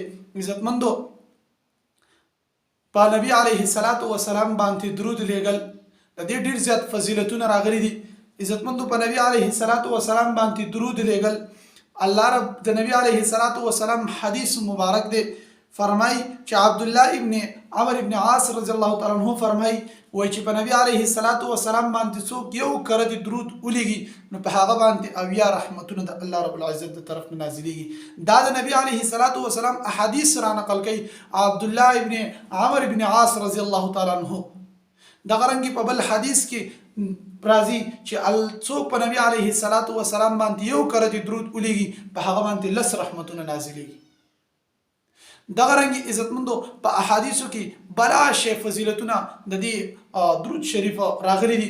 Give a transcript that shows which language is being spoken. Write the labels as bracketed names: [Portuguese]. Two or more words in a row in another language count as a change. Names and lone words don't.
[Pashto] عزتمندو په نبی [Arabic] علیه الصلاۃ والسلام [Pashto] باندې درود لیږل د دې ډیر زیات فضیلتونه راغلي دي. عزتمندو په نبی [Arabic] علیه الصلاۃ والسلام [Pashto] باندې درود لیږل الله رب د نبی [Arabic] علیه الصلاۃ والسلام [Pashto] حدیث مبارک دی، فرمای چې عبد الله ابن عمرو ابن عاص [Arabic] رضی الله تعالی عنہ [Pashto] فرمای وای چې په نبی [Arabic] علیه الصلاۃ والسلام [Pashto] باندې څوک یو کړه د درود ولېږي نو په هغه باندې اویا رحمتونه د [Arabic] الله رب العزت [Pashto] د طرف نه نازلېږي. دا د نبی [Arabic] علیه الصلاۃ والسلام [Pashto] احادیث را نقل کوي عبد الله ابن عمرو ابن عاص [Arabic] رضی الله تعالی عنہ. [Pashto] دغه رنګ په بل حدیث کې راځي چې څوک په نبی [Arabic] علیه الصلاۃ والسلام [Pashto] باندې یو کړه د درود ولېږي په هغه باندې لس رحمتونه نازلېږي. دغه رنګ عزتمندو په احادیثو کې بلا شی فضیلتونه د دې درود شریف راغلي دي.